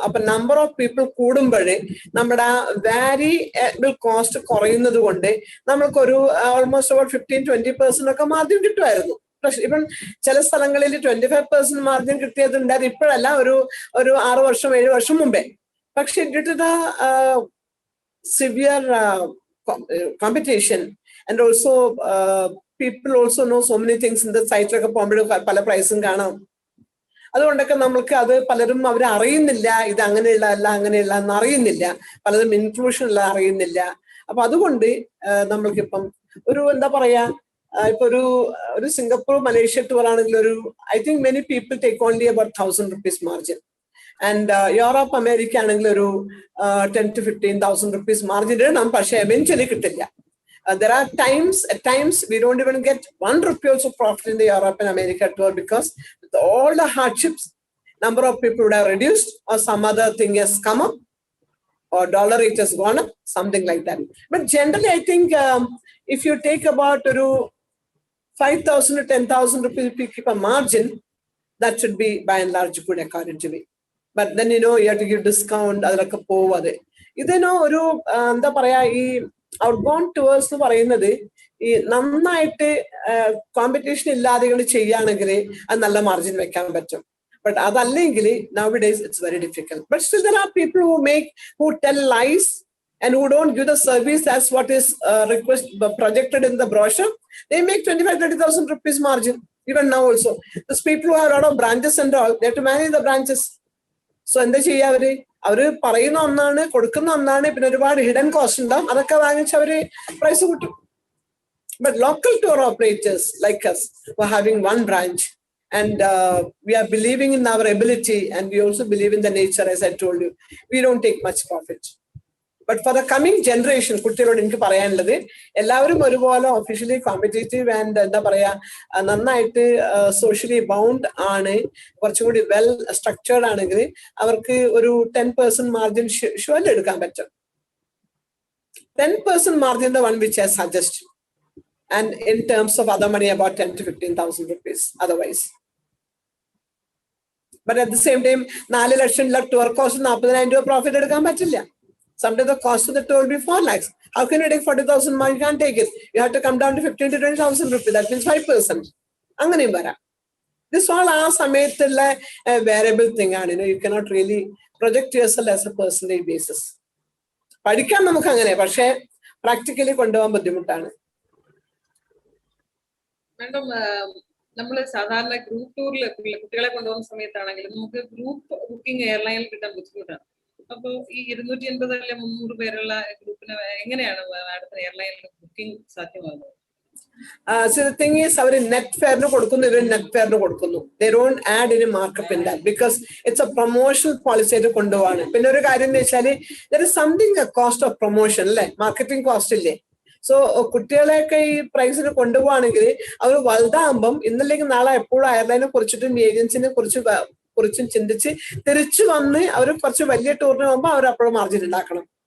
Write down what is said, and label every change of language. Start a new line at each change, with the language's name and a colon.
Malayalam: അപ്പൊ number of people കൂടുമ്പോഴേ നമ്മുടെ variable cost കുറയുന്നത് കൊണ്ട് നമ്മൾക്കൊരു ഓൾമോസ്റ്റ് about 15-20% ഒക്കെ മാർജിൻ കിട്ടുമായിരുന്നു. ഇപ്പം ചില സ്ഥലങ്ങളിൽ 25% മാർജിൻ കിട്ടിയതുണ്ടായിരുന്നു. ഇപ്പോഴല്ല, ഒരു 6 വർഷം 7 വർഷം മുമ്പേ.
English: പക്ഷെ due to the severe competition and also people also know so many things in the site like
Malayalam: പല പ്രൈസും കാണാം. അതുകൊണ്ടൊക്കെ നമ്മൾക്ക് അത് പലരും അവർ അറിയുന്നില്ല, ഇത് അങ്ങനെയുള്ള അല്ല അങ്ങനെയുള്ള എന്ന് അറിയുന്നില്ല, പലതും ഇൻക്ലൂഷൻ ഉള്ള അറിയുന്നില്ല. അപ്പൊ അതുകൊണ്ട് നമ്മൾക്കിപ്പം ഒരു എന്താ പറയാ, ഇപ്പൊ ഒരു സിംഗപ്പൂർ മലേഷ്യ ടൂർ ആണെങ്കിൽ ഒരു
English: I think many people take only about 1000 rupees
Malayalam: margin. And Europe America ആണെങ്കിൽ ഒരു 10 to 15,000 rupees മാർജിൻ ഇടണം, പക്ഷെ എവൻച്വലി കിട്ടില്ല.
English: There are at times we don't even get 1 rupee also profit in the Europe and America tour, because with all the hardships, number of people would have reduced, or some other thing has come up, or dollar rate has gone up, something like that. But generally, I think if you take about 5,000 to 10,000 rupees, if you keep a margin, that should be by and large good according to me. But then you have to give discount.
Malayalam: അതൊക്കെ പോവാതെ ഇതിനോ ഒരു എന്താ പറയാ, ഈ outbound towards എന്ന് പറയുന്നത് ഈ നന്നായിട്ട് കോമ്പറ്റീഷൻ ഇല്ലാതെ ചെയ്യുകയാണെങ്കിൽ അത് നല്ല മാർജിൻ വെക്കാൻ പറ്റും. ബട്ട് അതല്ലെങ്കിൽ
English: nowadays it's very difficult. But still there are people who tell lies and who don't give the service as what is projected in the brochure. They make 25,000-30,000 rupees margin even now also. Those people who have a lot of branches and all, they have to manage the branches.
Malayalam: So എന്താ ചെയ്യാ, അവര് പറയുന്ന ഒന്നാണ്, കൊടുക്കുന്ന ഒന്നാണ്, പിന്നെ ഒരുപാട് hidden cost ഉണ്ടാവും, അതൊക്കെ വാങ്ങിച്ച് അവര് പ്രൈസ് കൂട്ടും.
English: But local tour operators like us who are having one branch, and we are believing in our ability, and we also believe in the nature, as I told you, we don't take much profit. But for the coming generation,
Malayalam: കുട്ടികളോട് എനിക്ക് പറയാനുള്ളത്, എല്ലാവരും ഒരുപോലെ officially competitive and എന്താ പറയാ നന്നായിട്ട് socially bound ആണ്, കുറച്ചും കൂടി വെൽ സ്ട്രക്ചേർഡ് ആണെങ്കിൽ അവർക്ക് ഒരു 10% മാർജിൻ ഷുവൽ എടുക്കാൻ പറ്റും.
English: 10% margin the one which I suggest, and in terms of other money about 10 to 15,000 rupees otherwise. But at the same time
Malayalam: 4 lakh tour cost 40,000 രൂപ പ്രോഫിറ്റ് എടുക്കാൻ പറ്റില്ല.
English: Sometimes the cost of the tour will be 4 lakhs. How can you take 40,000 money? You can't take it. You have to come down to 15 to 20,000 rupees. That means 5%.
Malayalam: അങ്ങനെയും വരാം.
English: This all
Malayalam: ആ സമയത്തുള്ള
English: variable thing ആണ്. You cannot really project yourself as a percentage basis.
Malayalam: പഠിക്കാൻ നമുക്ക് അങ്ങനെ, പക്ഷേ practically കൊണ്ടുപോകാൻ ബുദ്ധിമുട്ടാണ്. മാഡം, നമ്മൾ സാധാരണ ഗ്രൂപ്പ് ടൂറിൽ കുട്ടികളെ കൊണ്ടുപോകുന്ന സമയത്താണെങ്കിൽ നമുക്ക് ഗ്രൂപ്പ് ബുക്കിംഗ് എയർലൈനിൽ കിട്ടാൻ ബുദ്ധിമുട്ടാണ്. അപ്പൊ ഈ 280 അല്ലെ 300 പേരുള്ള ഗ്രൂപ്പിന് എങ്ങനെയാണ് മാഡത്തിന് എയർലൈനിൽ ബുക്കിംഗ് സാധ്യമാകുന്നത്?
English: So the thing is,
Malayalam: our net ഫെയറിന് കൊടുക്കുന്നു, ഇവർ നെറ്റ് ഫെയറിന് കൊടുക്കുന്നു.
English: They don't add any markup in that because it's a promotional policy
Malayalam: ആയിട്ട് കൊണ്ടുപോവാണ്. പിന്നെ ഒരു കാര്യം എന്ന് വെച്ചാല്
English: there is something a cost of promotion
Malayalam: അല്ലെ, മാർക്കറ്റിംഗ് കോസ്റ്റ് ഇല്ലേ. സോ കുട്ടികളെയൊക്കെ ഈ പ്രൈസിന് കൊണ്ടുപോവാണെങ്കിൽ അവർ വലുതാകുമ്പം ഇന്നല്ലെങ്കിൽ നാളെ എപ്പോഴും എയർലൈനെ കുറിച്ചിട്ടും ഏജൻസിനെ കുറിച്ചും ചിന്തിച്ച് തിരിച്ചു വന്ന് അവർ കുറച്ച് വലിയ ടൂറിന് പോകുമ്പോൾ അവർ അപ്പോഴും മാർജിൻ ഉണ്ടാക്കണം.